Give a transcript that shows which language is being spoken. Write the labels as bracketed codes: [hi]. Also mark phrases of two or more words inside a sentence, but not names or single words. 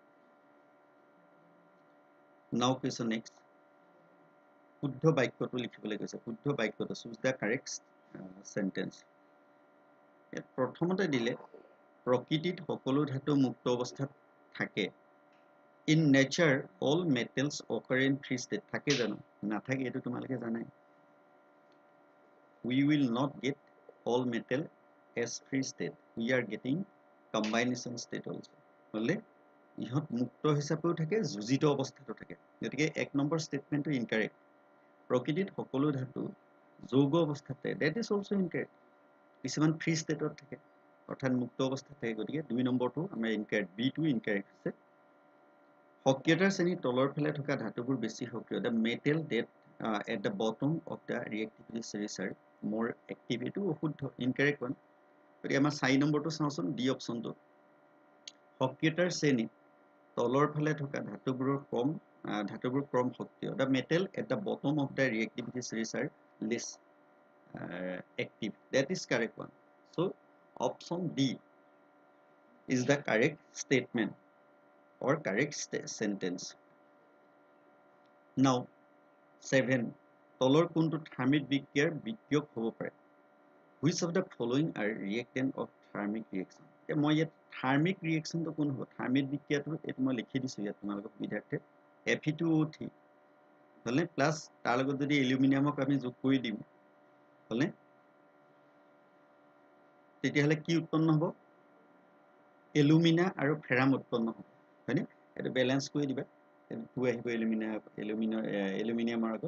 [en] now question next [as] শুদ্ধ বাক্যটো লিখিবলৈ কৈছে শুদ্ধ বাক্যটো [en] choose the correct sentence [as] ইয়াত প্ৰথমতে দিলে প্ৰকৃতিত সকলো ধাতু মুক্ত অৱস্থাত থাকে [en] in nature all metals occur in free state [as] থাকে জানো নাথাকে এইটো তোমালোকে জানাই [en] we will not get all metal as free state we are getting combination state also [as] হলে ইহত মুক্ত হিচাপেও থাকে যুজিত অৱস্থাতো থাকে গতিকে এক নম্বৰ ষ্টেটমেন্টটো ইনকাৰেক্ট প্ৰকৃতিত সকলো ধাতু যৌগ অৱস্থাত থাকে [en] that is also incorrect [as] কিছুমান ফ্ৰী ষ্টেটত থাকে অৰ্থাৎ মুক্ত অৱস্থাত থাকে গতিকে দুই নম্বৰটো আমাৰ ইনকাৰেক্ট B2 ইনকাৰেক্ট হৈছে সক্ৰিয়তাৰ শ্ৰেণীৰ তলৰ ফালে থকা ধাতুবোৰ বেছি সক্ৰিয় [en] the metal that at the bottom of the [as] reactivity series are more active এইটো অশুদ্ধ ইনকাৰেক্ট one গতিকে আমাৰ 4 নম্বৰটো চাওঁচোন ডি অপশ্যনটো সক্ৰিয়তাৰ শ্ৰেণী তলৰ ফালে থকা ধাতুবোৰৰ ক্ৰম সক্ৰিয় the metal at the bottom of the reactivity series are less active that is correct one so option D is the correct statement or correct sentence now 7 তলৰ কোনটো থাৰ্মিক বিক্ৰিয়াৰ বিক্ৰিয়ক হ'ব পাৰে [en] which of the following are reactant of thermic reaction [as] মই ইয়াত [en] thermic reaction [as] কোন হ'ব থাৰ্মিক বিক্ৰিয়াটো এইটো মই লিখি দিছোঁ ইয়াত তোমালোকৰ সুবিধাৰ্থে Fe2O3 হলে প্লাছ তাৰ লগত যদি এলুমিনিয়ামক আমি যোগ কৰি দিম হলে তেতিয়াহ'লে কি উৎপন্ন হ'ব এলুমিনা আৰু ফেৰাম উৎপন্ন হ'ব হয়নে এইটো বেলেন্স কৰি দিবা 2 আহিব এলুমিনিয়ামৰ আগত